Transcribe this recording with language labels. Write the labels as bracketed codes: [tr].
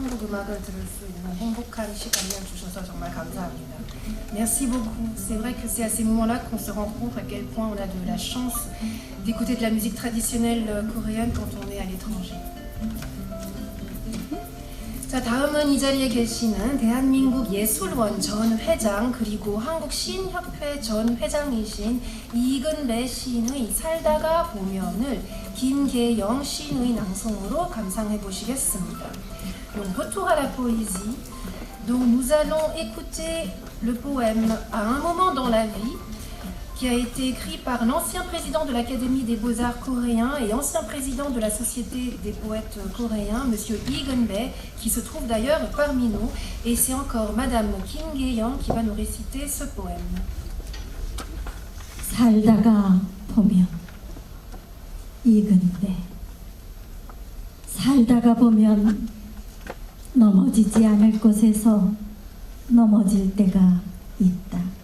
[ko] 음악을 들을 수 있는 행복한 시간을 주셔서 정말 감사합니다. [fr] Merci beaucoup. C'est vrai que c'est à ces moments-là qu'on se rend compte à quel point on a de la chance d'écouter de la musique traditionnelle coréenne quand on est à l'étranger. [ko] 자, 다음은 이 자리에 계시는 대한민국 예술원 전 회장 그리고 한국시인협회 전 회장이신 이근배 시인의 살다가 보면을 김계영 시인의 낭송으로 감상해 보시겠습니다. [fr] Donc, retour à la poésie. Donc, nous allons écouter le poème À un moment dans la vie, qui a été écrit par l'ancien président de l'Académie des Beaux-Arts coréens et ancien président de la Société des poètes coréens, M. Lee Geun-bae, qui se trouve d'ailleurs parmi nous. Et c'est encore Madame Kim Ge-young qui va nous réciter ce poème. [ko] 살다가 보면 이근배 살다가 보면 넘어지지 않을 곳에서 넘어질 때가 있다.